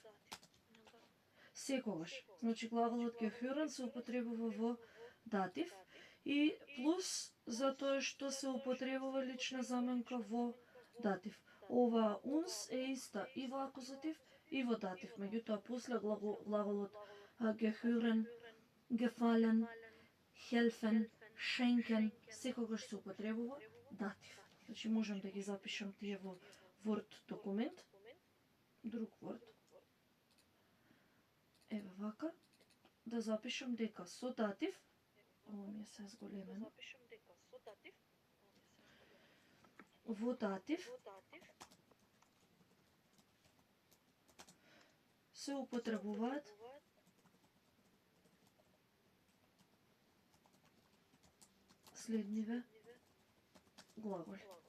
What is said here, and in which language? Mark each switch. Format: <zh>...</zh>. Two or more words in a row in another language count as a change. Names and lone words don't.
<mk>Секогаш. Значи глаголот gehören се употребува во датив и плюс затоа што се употребува лична заменка во датив. Ова uns е иста и во акузатив и во датив. Меѓутоа после глаголот</mk> <de>gehören, gefallen, helfen, schenken</de> <mk>секогаш се употребува датив. Значи можам да ги запишам тие во Word документ. Друг Word. Еве вака. Да запишам дека со датив, ова ми е се зголемено, во датив се употребуваат следниве глаголи.</mk>